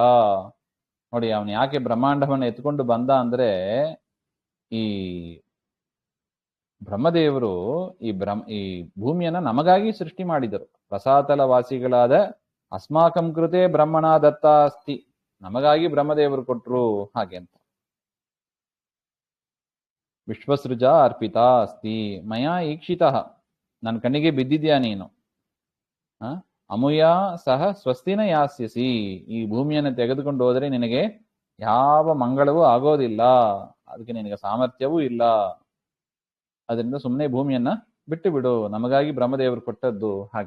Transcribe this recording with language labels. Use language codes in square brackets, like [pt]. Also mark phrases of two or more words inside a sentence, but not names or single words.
[kn] ನೋಡಿ, ಅವನು ಯಾಕೆ ಬ್ರಹ್ಮಾಂಡವನ್ನು ಎತ್ಕೊಂಡು ಬಂದ ಅಂದ್ರೆ, ಈ ಬ್ರಹ್ಮದೇವರು ಈ ಭೂಮಿಯನ್ನ ನಮಗಾಗಿ ಸೃಷ್ಟಿ ಮಾಡಿದರು. ರಸಾತಲ ವಾಸಿಗಳಾದ [sa] ಅಸ್ಮಾಕಂ ಕೃತೆ ಬ್ರಹ್ಮಣ ದತ್ತ ಅಸ್ತಿ, [kn] ನಮಗಾಗಿ ಬ್ರಹ್ಮದೇವರು ಕೊಟ್ರು ಹಾಗೆ ಅಂತ. [sa] ವಿಶ್ವಸೃಜಾ ಅರ್ಪಿತ ಅಸ್ತಿ ಮಯಾ ಈಕ್ಷಿತಃ, [kn] ನನ್ನ ಕಣ್ಣಿಗೆ ಬಿದ್ದಿದ್ಯಾ ನೀನು. [sa] ಅಮುಯ ಸಹ ಸ್ವಸ್ತಿನ ಯಾಸ್ಯಸಿ, [kn] ಈ ಭೂಮಿಯನ್ನು ತೆಗೆದುಕೊಂಡು ಹೋದರೆ ನಿನಗೆ ಯಾವ ಮಂಗಳವೂ ಆಗೋದಿಲ್ಲ, ಅದಕ್ಕೆ ನಿನಗೆ ಸಾಮರ್ಥ್ಯವೂ ಇಲ್ಲ. ಅದರಿಂದ ಸುಮ್ಮನೆ ಭೂಮಿಯನ್ನ ಬಿಟ್ಟು ಬಿಡು, ನಮಗಾಗಿ ಬ್ರಹ್ಮದೇವರು ಕೊಟ್ಟದ್ದು ಹಾಗೆ.